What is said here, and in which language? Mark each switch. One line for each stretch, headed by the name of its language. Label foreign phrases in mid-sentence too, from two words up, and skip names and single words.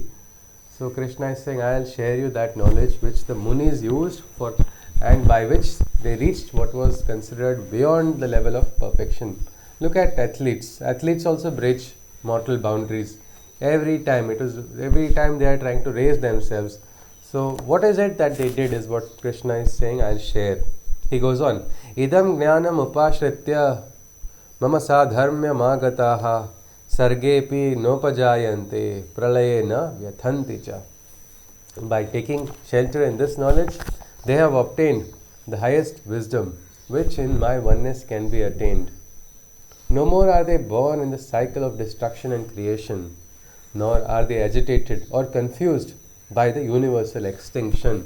English: So Krishna is saying, I will share you that knowledge which the Munis used for, and by which they reached what was considered beyond the level of perfection. Look at athletes. Athletes also breach mortal boundaries. Every time they are trying to raise themselves. So what is it that they did is what Krishna is saying, I will share. He goes on,
Sanskrit: Idam jnanam upashritya mama sadharmya magataha sargepi nopajayante pralayena vyathanti cha.
English: By taking shelter in this knowledge, they have obtained the highest wisdom, which in my oneness can be attained. No more are they born in the cycle of destruction and creation, nor are they agitated or confused by the universal extinction.